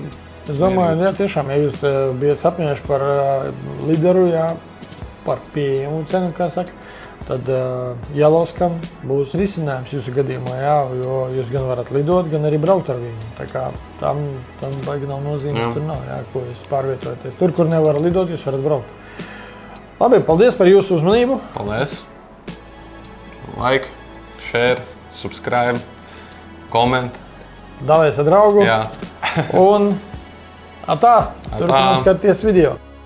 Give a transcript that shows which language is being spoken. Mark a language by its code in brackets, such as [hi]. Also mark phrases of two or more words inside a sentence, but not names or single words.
[lv] Es domāju, jā, tiešām, ja jūs bijat sapņojuši par lideru, jā, par pieejamu cenu, kā saka, tad Yellowstone būs risinājums jūsu gadījumā, jā, jo jūs gan varat lidot, gan arī braukt ar viņu. Tā kā tam baigi nav nozīmes, tur nav, jā, ko jūs pārvietojaties. Tur, kur nevar lidot, jūs varat braukt. Labi, paldies par jūsu uzmanību. Paldies. [en] Like, share, subscribe, comment. [lv] Dalēs ar draugu. Jā. Un turpinām skatīties video.